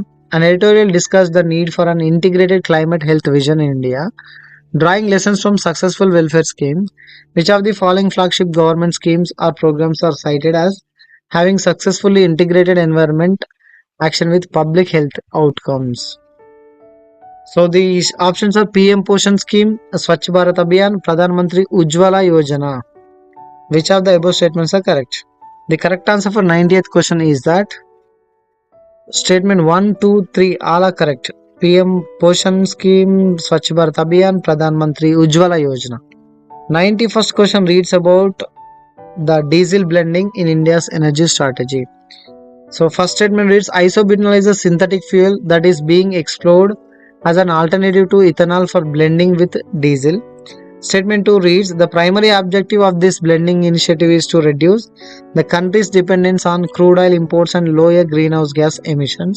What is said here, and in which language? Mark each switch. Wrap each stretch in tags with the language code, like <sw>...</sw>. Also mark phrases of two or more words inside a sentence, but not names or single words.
<en>An editorial discussed the need for an integrated climate health vision in India, drawing lessons from successful welfare schemes. Which of the following flagship government schemes or programs are cited as having successfully integrated environment action with public health outcomes? So the options are PM Poshan Scheme, Swachh Bharat Abhiyan, Pradhan Mantri Ujjwala Yojana. Which of the above statements are correct? The correct answer for 90th question is that statement 1, 2, 3 all are correct. PM Poshan Scheme, Swachh Bharat Abhiyan, Pradhan Mantri Ujjwala Yojana. 91st question reads about the diesel blending in India's energy strategy. So first statement reads isobutanol is a synthetic fuel that is being explored as an alternative to ethanol for blending with diesel. Statement 2 reads the primary objective of this blending initiative is to reduce the country's dependence on crude oil imports and lower greenhouse gas emissions.</en>